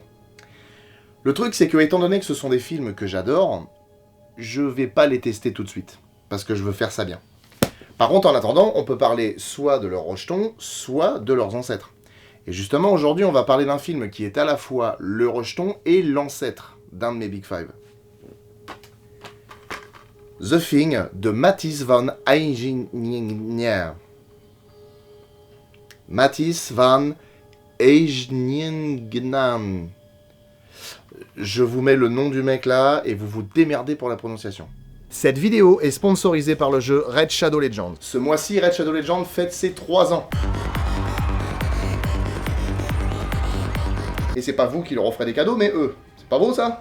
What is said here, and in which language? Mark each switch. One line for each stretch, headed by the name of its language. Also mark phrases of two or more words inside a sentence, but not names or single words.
French: Le truc, c'est que, étant donné que ce sont des films que j'adore, je vais pas les tester tout de suite, parce que je veux faire ça bien. Par contre, en attendant, on peut parler soit de leurs rejetons, soit de leurs ancêtres. Et justement, aujourd'hui, on va parler d'un film qui est à la fois le rejeton et l'ancêtre d'un de mes
English: Big Five.
French: The Thing de Matthijs van Eigeningen. Matthijs van Eigeningen. Je vous mets le nom du mec là et vous vous démerdez pour la prononciation. Cette vidéo est sponsorisée par le jeu Raid Shadow Legends. Ce mois-ci, Raid Shadow Legends fête ses 3 ans. Et c'est pas vous qui leur offrez des cadeaux, mais eux. C'est pas beau ça?